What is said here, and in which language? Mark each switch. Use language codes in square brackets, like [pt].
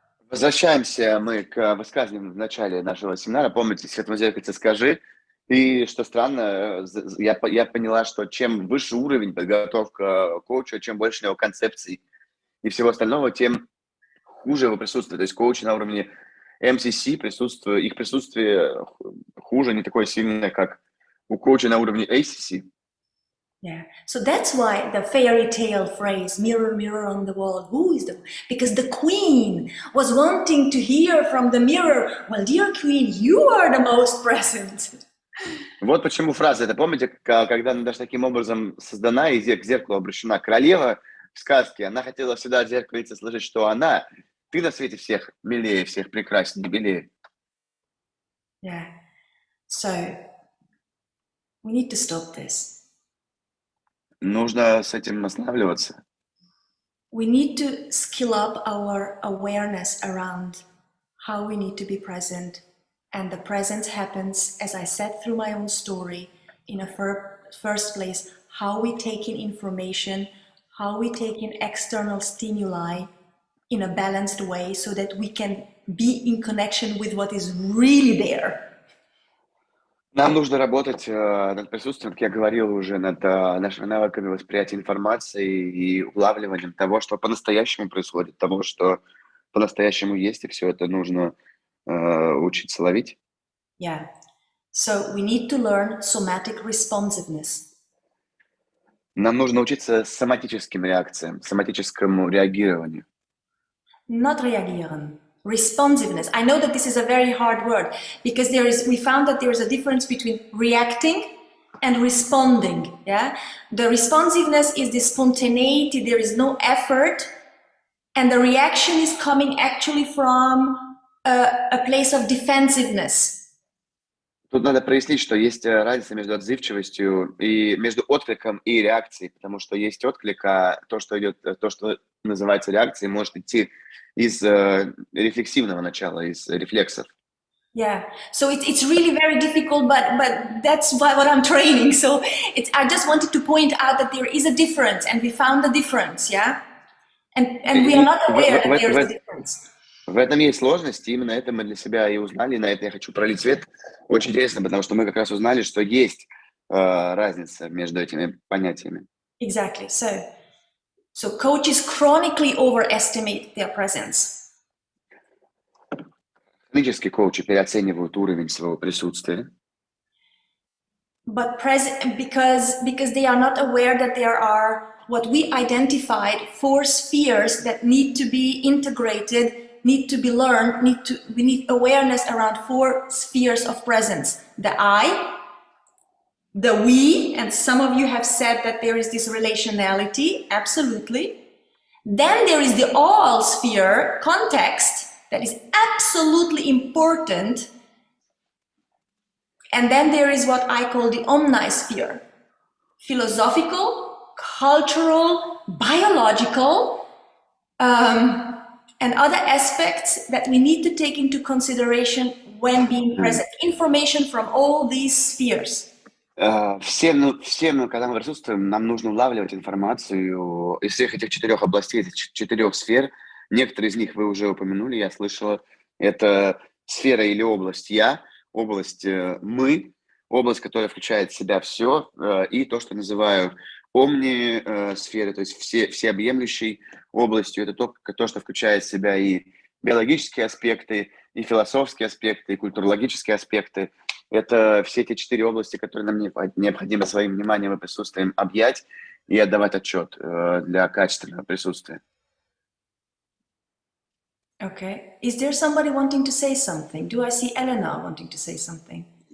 [ru] Возвращаемся мы к высказыванию в начале нашего семинара. Помните, «Светлое зеркальце скажи». И что странно, я поняла, что чем выше уровень подготовка коуча, чем больше у него концепций и всего остального, тем хуже его присутствие. То есть коучи на уровне MCC, их присутствие хуже, не такое сильное, как у коуча на уровне ACC. [en] Yeah, so that's why the fairy tale phrase, mirror, mirror on the wall, who is the... Because the queen was wanting to hear from the mirror, well, dear queen, you are the most present. [ru] Вот почему фраза, это помните, когда она даже таким образом создана и к зеркалу обращена. Королева в сказке, она хотела всегда в зеркальце слышать, что она, ты на свете всех милее, всех прекраснее, белее. [en] Yeah, so we need to stop this. [ru] Нужно с этим останавливаться. [en] We need to skill up our awareness around how we need to be present. And the presence happens, as I said through my own story, in a first place, how we take in information, how we take in external stimuli in a balanced way so that we can be in connection with what is really there. [ru] Нам нужно работать над присутствием, как я говорил уже, над нашими навыками восприятия информации и улавливанием того, что по-настоящему происходит, того, что по-настоящему есть, и все это нужно учиться ловить. [en] Yeah. So we need to learn somatic responsiveness. [ru] Нам нужно учиться соматическим реакциям, соматическому реагированию. [en] Not reagieren. Responsiveness. I know that this is a very hard word because we found that there is a difference between reacting and responding. Yeah, the responsiveness is the spontaneity. There is no effort, and the reaction is coming actually from a place of defensiveness. [ru] Тут надо прояснить, что есть разница между отзывчивостью и между откликом и реакцией, потому что есть отклик, а то, что идет, то, что называется реакцией, может идти из рефлексивного начала, из рефлексов. [en] Yeah, so it's really very difficult, but that's what I'm training. So I just wanted to point out that there is a difference, and we found the difference. Yeah, and we are not aware that there is a difference. [ru] В этом есть сложность, и именно это мы для себя и узнали, и на это я хочу пролить свет. Очень интересно, потому что мы как раз узнали, что есть разница между этими понятиями. [en] Exactly. So coaches chronically overestimate their presence. [ru] Хронические коучи переоценивают уровень своего присутствия. [en] But because they are not aware that there are what we identified 4 spheres that need to be integrated, need to be learned, we need awareness around 4 spheres of presence. The I, the we, and some of you have said that there is this relationality, absolutely. Then there is the all sphere context that is absolutely important. And then there is what I call the omnisphere, philosophical, cultural, biological, and other aspects that we need to take into consideration when being present. Information from all these spheres. [ru] Всем, когда мы присутствуем, нам нужно улавливать информацию из всех этих 4 областей, этих 4 сфер. Некоторые из них вы уже упомянули, я слышала. Это сфера или область «я», область «мы», область, которая включает в себя все, и то, что называю омни-сферы, то есть всеобъемлющей областью. Это то, что включает в себя и биологические аспекты, и философские аспекты, и культурологические аспекты. Это все эти 4 области, которые нам необходимо своим вниманием и присутствием объять и отдавать отчет для качественного присутствия. [en] Okay. Is there somebody wanting to say something? Do I see Elena wanting to say something?